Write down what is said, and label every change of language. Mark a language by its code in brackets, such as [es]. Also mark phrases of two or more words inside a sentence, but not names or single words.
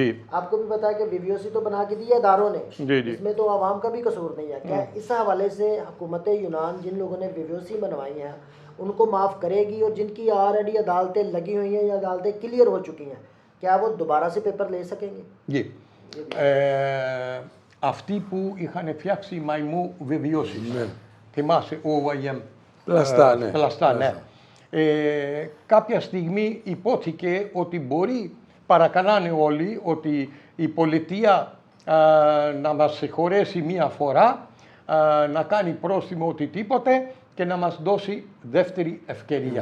[ur] آپ کو بھی پتا ہے کہ وی وی او سی تو بنا کے دی ہے اداروں نے, جی جی اس میں تو عوام کا بھی قصور نہیں ہے۔ کیا اس حوالے سے حکومت یونان جن لوگوں نے وی وی او سی بنوائی ہیں ان کو معاف کرے گی، اور جن کی آلریڈی عدالتیں لگی ہوئی ہیں یا عدالتیں کلیئر ہو چکی ہیں، کیا وہ دوبارہ سے پیپر لے سکیں گے? [el] जी αυτοί που είχαν φτιάξει μαϊμού βεβαιώσεις θυμάσαι OYM πλαστά, ναι. Κάποια στιγμή υπόθηκε ότι μπορεί, παρακαλάνε όλοι, ότι η πολιτεία να μας συγχωρέσει μία φορά, να κάνει πρόστιμο οτιδήποτε και να μας δώσει δεύτερη ευκαιρία.